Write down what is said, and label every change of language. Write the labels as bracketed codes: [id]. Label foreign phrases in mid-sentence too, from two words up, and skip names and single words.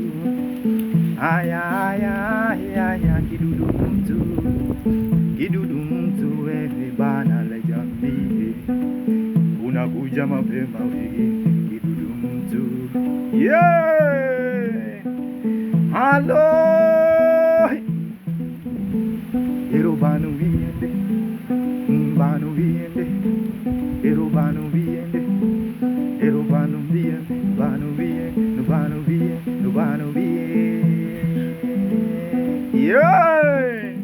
[sw] Haya, haya, haya, kidudu mtu. Kidudu mtu wewe bana la jamii, unakuja mapema wewe kidudu mtu. [en] Yeah, hello. Ero banu viende, banu viende, ero banu viende, ero banu viende, banu viende, banu viende, banu viende. Yeah.